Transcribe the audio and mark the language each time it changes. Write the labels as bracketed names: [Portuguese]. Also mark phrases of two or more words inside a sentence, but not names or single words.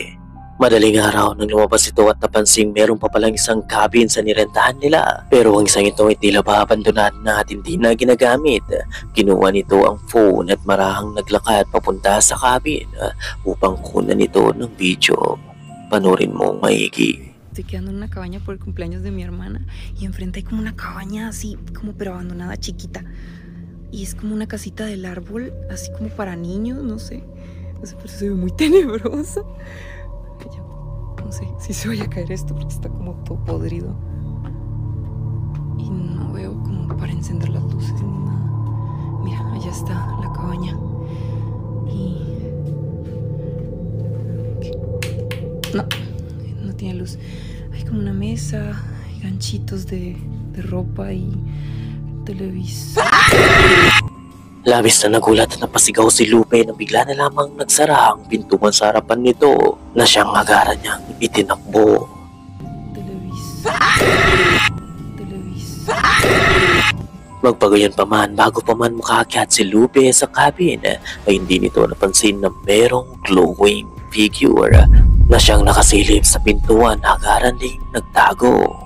[Filipino] Madaling araw nang lumabas ito at napansing meron pa palang isang cabin sa nirentahan nila. Pero ang isang ito ay tila ba abandonado na at hindi na ginagamit. Kinuha nito ang phone at marahang naglakad papunta sa cabin upang kunan ito ng video. Panorin mo maigi. [Spanish] Estoy quedando en una cabaña por el cumpleaños de mi hermana y enfrente hay como una cabaña así como pero abandonada chiquita y es como una casita del árbol así como para niños, no sé, pero se ve muy tenebroso. No sé si se vaya a caer esto porque está como todo podrido y no veo como para encender las luces ni nada. Mira, allá está la cabaña y no tiene luz. Hay como una mesa, hay ganchitos de ropa y televisor. [Filipino] Labis na nagulat at napasigaw si Lupe na bigla na lamang nagsara ang pintuan sa harapan nito na siyang agaran niyang itinakbo. Televisor. Magpagayon pa man bago pa man makaakyat si Lupe sa cabin ay hindi nito napansin na merong [English] glowing figure [Filipino] na siyang nakasilip sa pintuan na agaran ding nagtago.